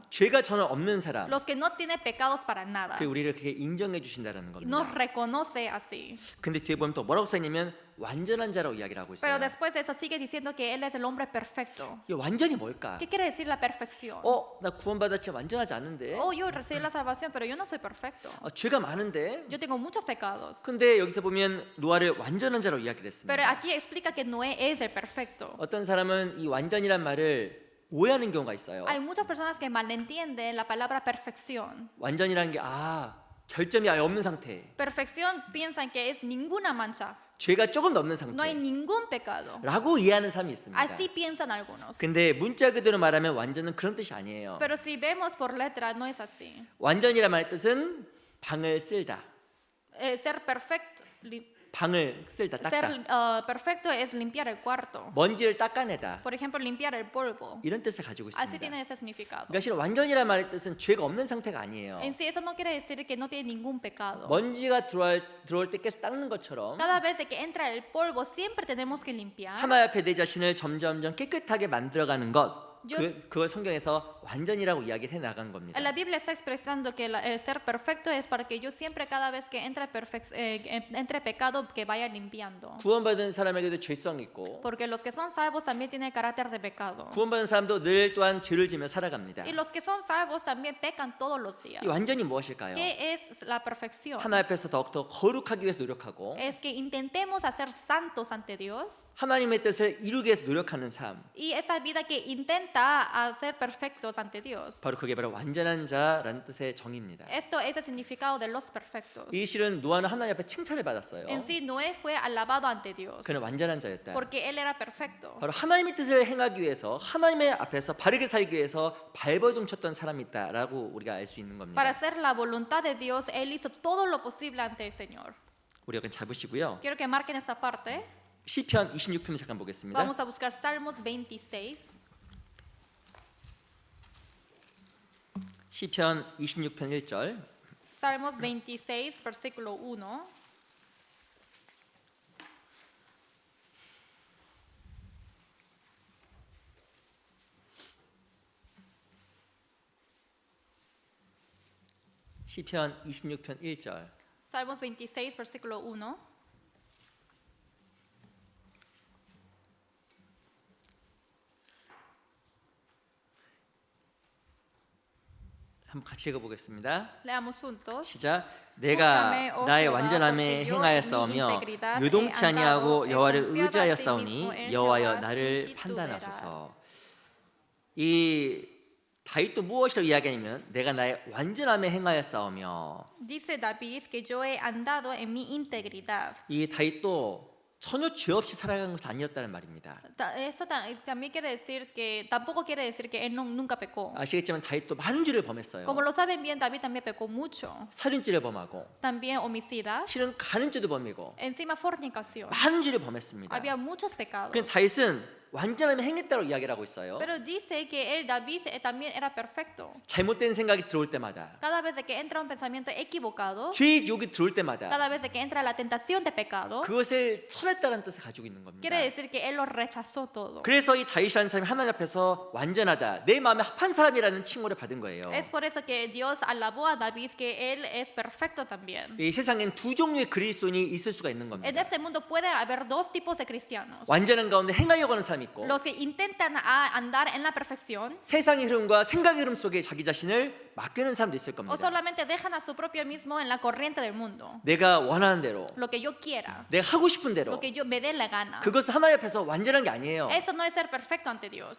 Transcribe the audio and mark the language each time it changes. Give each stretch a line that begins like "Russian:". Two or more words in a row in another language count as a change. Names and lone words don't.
Korean: 죄가 전혀 없는 사람,
Spanish: Los que no tienen pecados para nada.
Korean: 그 우리를 그렇게 인정해 주신다는 겁니다.
Spanish: Nos reconoce así.
Korean: 근데 뒤에 보면 또 뭐라고 써있냐면 완전한 자라고 이야기를 하고
Spanish: Pero
Korean: 있어요.
Spanish: después de eso sigue diciendo que Él es el hombre perfecto.
Korean: 이 완전히 뭘까?
Spanish: ¿Qué quiere decir la perfección?
Korean: 나 구원받았지 완전하지 않은데.
Spanish: Oh, yo recibí la salvación, pero yo no soy perfecto.
Korean: 죄가 많은데.
Spanish: Yo tengo muchos pecados.
Korean: 근데 여기서 보면 노아를 완전한 자라고 이야기를
Spanish: Pero
Korean: 했습니다.
Spanish: aquí explica que Noé es el perfecto.
Korean: 어떤 사람은 이 완전이란 말을 오해하는 경우가 있어요.
Spanish: Hay muchas personas que malentienden la palabra perfección.
Korean: 완전이라는 게 결점이 아예 없는 상태.
Spanish: Perfección piensan que es ninguna mancha.
Korean: 죄가 조금도 없는
Spanish: No hay
Korean: 상태.
Spanish: ningún pecado.
Korean: 라고 이해하는 사람이 있습니다.
Spanish: Así piensan algunos.
Korean: 근데 문자 그대로 말하면 완전은 그런 뜻이 아니에요.
Spanish: Pero si vemos por letra, no es así.
Korean: 완전이란 말의 뜻은 방을 쓸다.
Spanish: Ser perfecto,
Korean: 방을 쓸다, 닦다.
Spanish: perfecto es limpiar el cuarto.
Korean: 먼지를 닦아내다.
Spanish: Por ejemplo, limpiar el polvo.
Korean: 이런 뜻을 가지고
Spanish: Así
Korean: 있습니다.
Spanish: tiene ese significado.
Korean: 그러니까 실은 완전이란 말의 뜻은 죄가 없는 상태가 아니에요.
Spanish: En sí, eso no quiere decir que no tiene ningún pecado.
Korean: 먼지가 들어올 때 계속 닦는 것처럼
Spanish: Cada vez que entra el polvo, siempre tenemos que limpiar.
Korean: 하나님 앞에 내 자신을 점점점 깨끗하게 만들어가는 것.
Spanish: Yo
Korean: 그걸 성경에서 완전이라고 이야기를 해 나간 겁니다.
Spanish: La Biblia está expresando que el ser perfecto es para que yo siempre cada vez que entre pecado que vaya limpiando.
Korean: 구원받은 사람에게도 죄성이 있고
Spanish: Porque los que son salvos también tienen carácter de pecado.
Korean: 구원받은 사람도 늘 또한 죄를 지며 살아갑니다.
Spanish: Y los que son salvos también pecan todos los días.
Korean: 이 완전히 무엇일까요?
Spanish: ¿Qué es la perfección?
Korean: 하나님 앞에서 더욱더 거룩하기 위해서 노력하고
Spanish: Es que intentemos hacer santos ante Dios
Korean: 하나님의 뜻을 이루기 위해서 노력하는 삶.
Spanish: y esa vida que intenta hacer perfectos ante Dios.
Korean: 바로 그게 바로 완전한 자라는 뜻의 정의입니다.
Spanish: Esto es el significado de los perfectos.
Korean: 이 실은 노아는 하나님 앞에 칭찬을 받았어요.
Spanish: En sí, Noé fue alabado ante Dios
Korean: 그는 완전한 자였다.
Spanish: porque él era perfecto.
Korean: 바로 하나님의 뜻을 행하기 위해서 하나님의 앞에서 바르게 살기 위해서 발버둥 쳤던 사람이 있다라고 우리가 알 수 있는 겁니다.
Spanish: Para hacer la voluntad de Dios, él hizo todo lo posible ante el Señor.
Korean: 우리 여기 잡으시고요.
Spanish: Quiero que marquen esa parte.
Korean: 시편 26편 잠깐 보겠습니다.
Spanish: Vamos a buscar Salmos 26.
Korean: 시편 26편 1절.
Spanish: Salmos 26, versículo 1.
Korean: 시편 26편 1절.
Spanish: Salmos 26, versículo 1.
Korean: 한번 같이 읽어보겠습니다.
Spanish: Leamos juntos.
Korean: 시작. 내가
Spanish: Júzgame, oh
Korean: 나의
Spanish: Jehová,
Korean: 완전함에
Spanish: porque yo
Korean: 행하였사오며
Spanish: mi integridad
Korean: 요동치
Spanish: he
Korean: 아니하고
Spanish: andado, he
Korean: 여호와를
Spanish: confiado
Korean: 의지하였사오니
Spanish: asimismo en
Korean: 여호와여
Spanish: Jehová,
Korean: 나를
Spanish: sin
Korean: 판단하소서. 이 다윗도 무엇이라고 이야기하냐면 내가 나의 완전함에 행하였사오며
Spanish: Dice David que yo he andado en mi integridad.
Korean: 이 다윗도 전혀 죄 없이 살아간 것이 아니었다는 말입니다.
Spanish: Esto también quiere decir que, tampoco quiere decir que él nunca pecó.
Korean: 아시겠지만 다윗도 많은 죄를 범했어요.
Spanish: Como lo saben bien, David también pecó mucho.
Korean: 살인죄를 범하고
Spanish: También homicida.
Korean: 실은 간음죄도 범이고
Spanish: Encima fornicación.
Korean: 많은 죄를 범했습니다.
Spanish: Había muchos pecados.
Korean: 그 다윗은 완전함에 행했다고 이야기를 하고 있어요.
Spanish: Pero dice que David también era perfecto.
Korean: 잘못된 생각이 들어올 때마다
Spanish: Cada vez de que entra un pensamiento equivocado,
Korean: 죄의 유혹이 들어올 때마다
Spanish: cada vez de que entra la tentación de pecado,
Korean: 그것을 철했다는 뜻을 가지고 있는 겁니다.
Spanish: quiere decir que él lo rechazó todo.
Korean: 그래서 이 다윗이라는 사람이 하나님 앞에서 완전하다, 내 마음에 합한 사람이라는 칭호를 받은 거예요.
Spanish: Es por eso que Dios alabó a David que él es perfecto también.
Korean: 이 세상엔 두 종류의 그리스도인이 있을 수가 있는
Spanish: En
Korean: 겁니다.
Spanish: este mundo puede haber dos tipos de cristianos.
Korean: 완전한 가운데 행하려고 하는 사람이 있고
Spanish: Los que intentan andar en la perfección
Korean: 세상의 흐름과 생각의 흐름 속에 자기 자신을 맡기는 사람도 있을
Spanish: o
Korean: 겁니다.
Spanish: solamente dejan a su propio mismo en la corriente del mundo.
Korean: 내가 원하는 대로,
Spanish: Lo que yo quiera,
Korean: 내가 하고 싶은 대로,
Spanish: lo que yo me dé la gana.
Korean: 그것은 하나님 앞에서 완전한 게 아니에요.
Spanish: Eso no es ser perfecto ante Dios.